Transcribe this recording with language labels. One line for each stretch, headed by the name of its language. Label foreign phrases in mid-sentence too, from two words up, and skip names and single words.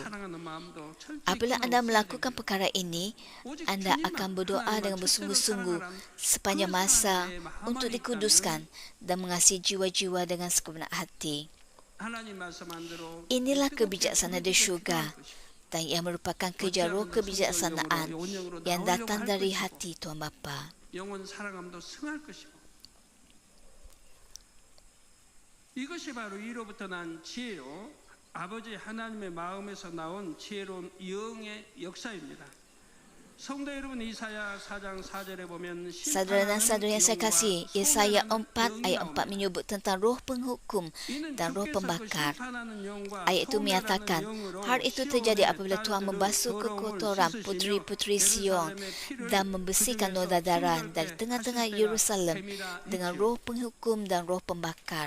Malay: Apabila anda melakukan perkara ini, anda akan berdoa dengan bersungguh-sungguh sepanjang masa untuk dikuduskan dan mengasihi jiwa-jiwa dengan segenap hati. Inilah kebijaksanaan dari syurga dan ia merupakan kerja roh kebijaksanaan yang datang dari hati Tuhan Bapa.
Korean: 이것이 바로 이로부터 난 지혜요, 아버지 하나님의 마음에서 나온 지혜로운 영의 역사입니다. 성도 여러분, 이사야 4장 4절에 보면
Malay: Saudara dan saudari yang saya kasih, Yesaya 4 ayat 4 menyebut tentang roh penghukum dan roh pembakar. Ayat itu menyatakan, hal itu terjadi apabila Tuhan membasuh kekotoran puteri-puteri Sion dan membersihkan noda darah dari tengah-tengah Yerusalem dengan roh penghukum dan roh pembakar.